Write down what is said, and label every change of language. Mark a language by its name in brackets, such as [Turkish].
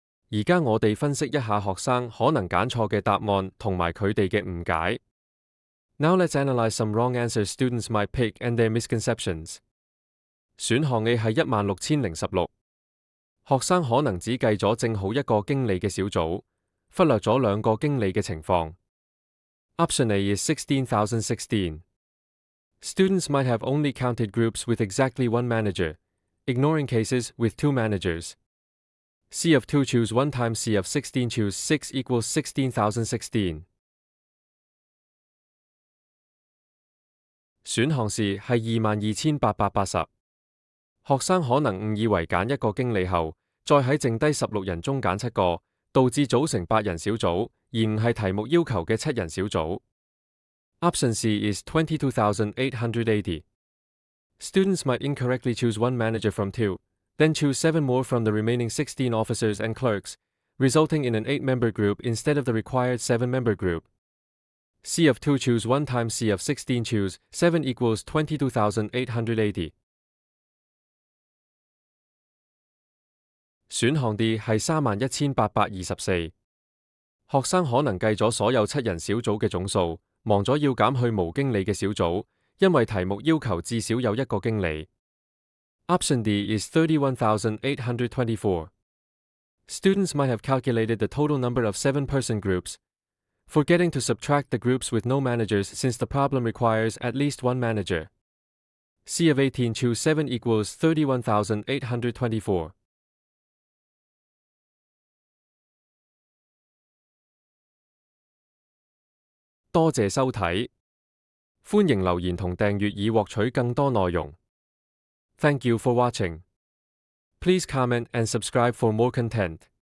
[Cantonese] 而家我哋分析一下學生可能揀錯嘅答案同埋佢哋嘅誤解。 [English] Now let's analyze some wrong answers students might pick and their misconceptions. [Cantonese] 選項 A 係16,016。學生可能只計咗正好一個經理嘅小組，忽略咗2個經理嘅情況。 [English] Option A is 16,016. Students might have only counted groups with exactly one manager, ignoring cases with 2 managers. C of 2 choose 1 times C of 16 choose 6 equals 16,016. [Cantonese] 選項 C 係22,880。學生可能誤以為揀一個經理後，再喺剩低16人中揀7個，導致組成8人小組，而唔係題目要求嘅7人小組。 [English] Option C is 22,880. Students might incorrectly choose one manager from 2, then choose 7 more from the remaining 16 officers and clerks, resulting in an 8-member group instead of the required 7-member group. C of 2 choose 1 times C of 16 choose 7 equals 22,880. [Cantonese] 選項 D 係31,824。學生可能計咗所有7人小組嘅總數，忘咗要減去無經理嘅小組，因為題目要求至少有1個經理。 [English] Option D is 31,824. Students might have calculated the total number of 7-person groups, forgetting to subtract the groups with no managers since the problem requires at least 1 manager. C of 18 choose 7 equals 31,824. [Cantonese] 多謝收睇，歡迎留言同訂閱以獲取更多內容。 [English] Thank you for watching. Please comment and subscribe for more content.